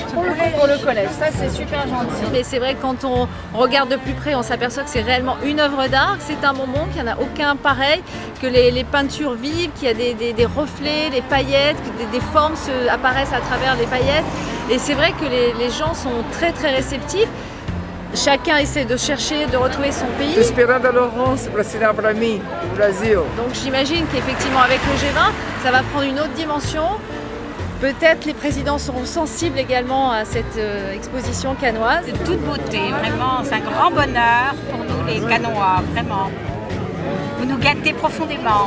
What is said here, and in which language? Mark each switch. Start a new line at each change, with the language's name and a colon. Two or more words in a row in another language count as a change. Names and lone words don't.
French: Pour le collège, ça c'est super gentil. Mais c'est vrai que quand on regarde de plus près, on s'aperçoit que c'est réellement une œuvre d'art, que c'est un bonbon, qu'il n'y en a aucun pareil, que les peintures vivent, qu'il y a des reflets, des paillettes, que des formes apparaissent à travers les paillettes. Et c'est vrai que les gens sont très très réceptifs. Chacun essaie de chercher, de retrouver son pays.
Portuguese: Estou esperando a Laurence para assinar para mim, o Brasil.
French: Donc j'imagine qu'effectivement avec le G20, ça va prendre une autre dimension. Peut-être les présidents seront sensibles également à cette exposition cannoise. De toute beauté, vraiment, c'est un grand bonheur pour nous les Cannois, vraiment. Vous nous gâtez profondément.